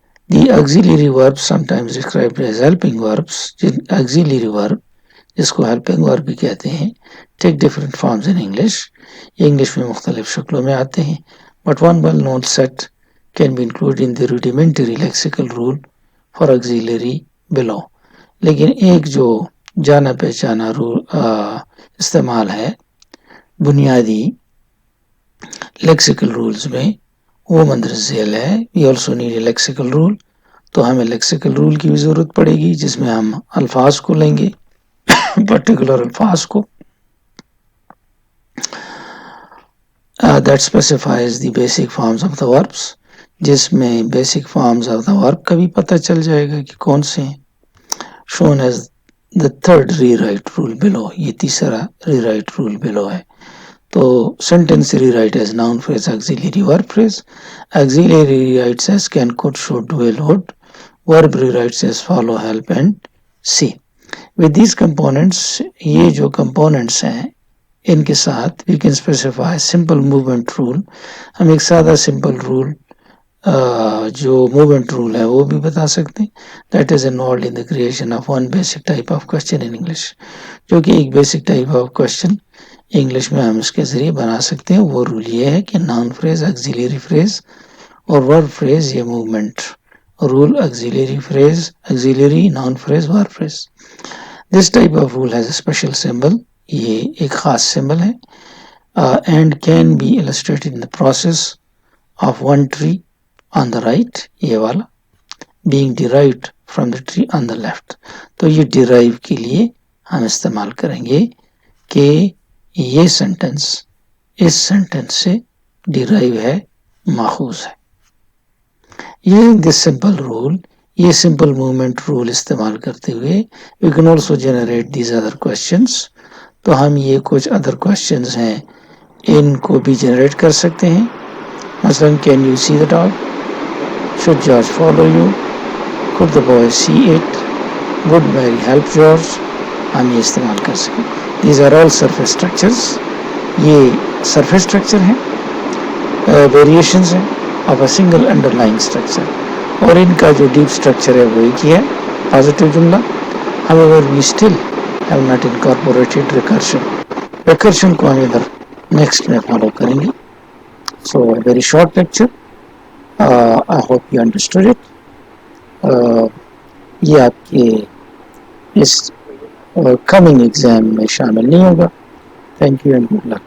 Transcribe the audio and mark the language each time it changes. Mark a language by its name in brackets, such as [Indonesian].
[English] The auxiliary verbs sometimes described as helping verbs. auxiliary verb [Urdu] جس کو [English] helping verb [Urdu] بھی کہتے ہیں [English] take different forms in English. [Urdu] یہ انگلش میں مختلف شکلوں میں آتے ہیں. [English] But one well-known set can be included in the rudimentary lexical rule for auxiliary below. [Urdu] لیکن ایک جو جانا پہچانا رول استعمال ہے بنیادی لیکسیکل رولز میں، وہ مندرجہ ذیل ہے. [English] We also need a lexical rule. [Urdu] تو ہمیں لیکسیکل رول کی بھی ضرورت پڑے گی جس میں ہم الفاظ کو لیں گے، پرٹیکولر الفاظ کو. [English] That specifies the basic forms of the verbs. [Urdu] جس میں بیسک فارمز آف دا ورب کا بھی پتہ چل جائے گا کہ کون سے ہیں. [English] shown as the third rewrite rule below. [Urdu] یہ تیسرا rewrite rule below ہے. [English] تو sentence rewrite as noun phrase auxiliary verb phrase. auxiliary rewrites as can, could, should, will, would. verb rewrites as follow, help and see. with these components، [Urdu] یہ جو components ہیں ان کے ساتھ [English] we can specify simple movement rule. [Urdu] ہم ایک سادہ simple rule جو movement role ہے وہ بھی بتا سکتے ہیں. [English] That is involved in the creation of one basic type of question in English. [Urdu] جو کہ ایک basic type of question English میں ہم اس کے ذریعے بنا سکتے ہیں. وہ رول یہ ہے کہ ناؤن فریز auxiliary phrase اور ورب فریز یہ movement role auxiliary phrase auxiliary noun phrase verb phrase. [English] This type of rule has a special symbol. [Urdu] یہ ایک خاص سمبل ہے [English] and can be illustrated in the process of one tree on the right، [Urdu] یہ والا [English] being derived from the tree on the left. [Urdu] تو یہ derive کے لیے ہم استعمال کریں گے کہ یہ سینٹنس اس سینٹینس سے ڈیرائیو ہے, ماخوذ ہے. یہ دس سمپل رول, یہ سمپل موومنٹ رول استعمال کرتے ہوئے [English] We can also generate these other questions. [Urdu] تو ہم یہ کچھ ادر کوشچنز ہیں ان کو بھی جنریٹ کر سکتے ہیں. [English] مثلاً can you see the dog, should George follow you, could the boy see it, would Mary help George. [Urdu] ہم یہ استعمال کر سکیں. [English] These are all surface structures. [Urdu] یہ surface structure ہیں, [English] variations ہیں of a single underlying structure. [Urdu] اور ان کا جو deep structure ہے وہ ایک ہی ہے, positive جملہ. [English] However, we still have not incorporated recursion. [Urdu] Recursion کو ہم ادھر next میں follow کریں گے. [English] So a very short lecture. I hope you understood it. [Urdu] یہ آپ کے اس کمنگ ایگزام میں شامل نہیں ہوگا. [English] Thank you and good luck.